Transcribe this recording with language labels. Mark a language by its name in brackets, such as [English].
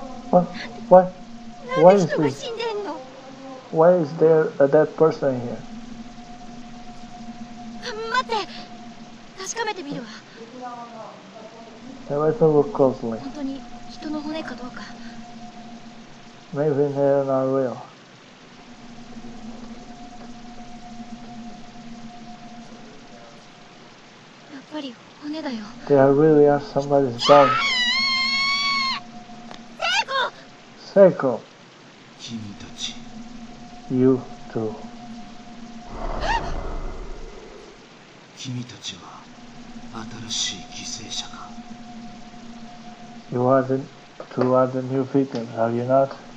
[English] What? What? Why is this? Why is there a dead person here? [Japanese] 待って、確かめてみるわ。 [English] Let's look closely. [Japanese] 本当に人の骨かどうか。 [English] Maybe they're not real. [Japanese] やっぱり骨だよ。 [English] There really are somebody's bones. Seiko! [Japanese] 君たち [English] You too. [Japanese] 君たちは新しい犠牲者か [English] You are the two are the new victims, are you not?